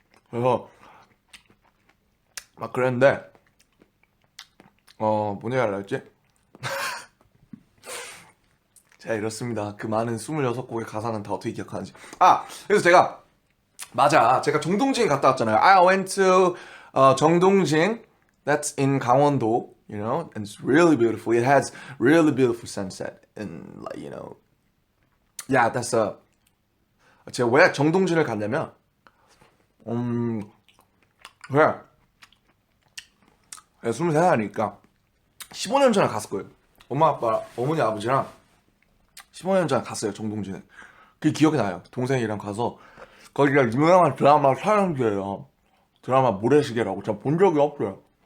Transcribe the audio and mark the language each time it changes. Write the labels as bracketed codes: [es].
[ko] 그래서 막 그랬는데 뭐냐 하려 했지? 제가 이렇습니다. 그 많은 26곡의 가사는 다 어떻게 기억하는지. 그래서 제가 정동진 갔다 왔잖아요. [en] I went to 정동진. That's in 강원도, and it's really beautiful. It has really beautiful sunset and yeah, that's [ko] 제가 왜 정동진을 갔냐면, 왜? 23살이니까 15년 전에 갔을 거예요. 엄마 아빠 어머니 아버지랑 15년 전에 갔어요 정동진에. 그게 기억이 나요. 동생이랑 가서 거기가 유명한 드라마 촬영지예요. 드라마 모래시계라고. 제가 본 적이 없어요.